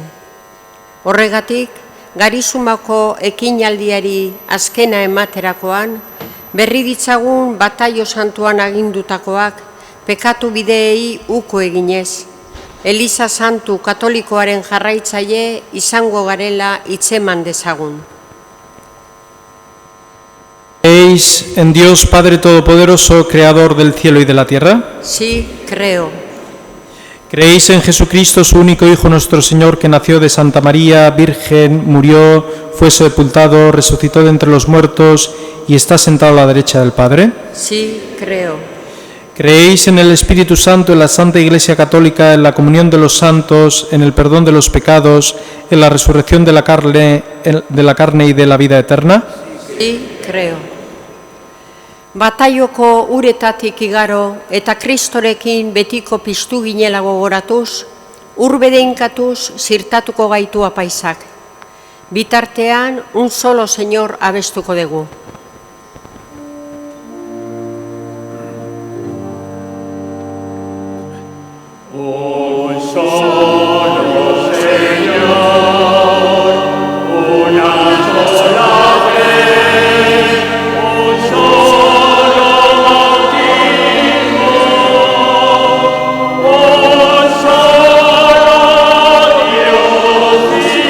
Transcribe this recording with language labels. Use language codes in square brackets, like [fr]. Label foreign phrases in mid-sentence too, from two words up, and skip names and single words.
[eu] Horregatik, Garizumako ekinaldiari azkena ematerakoan, berri ditzagun bataio santuan agindutakoak pekatu bideei uko eginez, Eliza Santu Katolikoaren jarraitzaile izango garela hitzeman dezagun. [es] ¿Creéis en Dios Padre Todopoderoso, Creador del cielo y de la tierra? Sí, creo. ¿Creéis en Jesucristo, su único Hijo, nuestro Señor, que nació de Santa María, Virgen, murió, fue sepultado, resucitó de entre los muertos y está sentado a la derecha del Padre? Sí, creo. ¿Creéis en el Espíritu Santo, en la Santa Iglesia Católica, en la comunión de los santos, en el perdón de los pecados, en la resurrección de la carne y de la vida eterna? Sí, creo. [eu] Bataioko uretatik igaro eta Kristorekin betiko piztu ginela gogoratuz, urbedeinkatuz zirtatuko gaitu apaisak. Bitartean, un solo Señor abestuko dugu. [es] Un solo Señor, una sola fe, un solo bautismo, un solo Dios y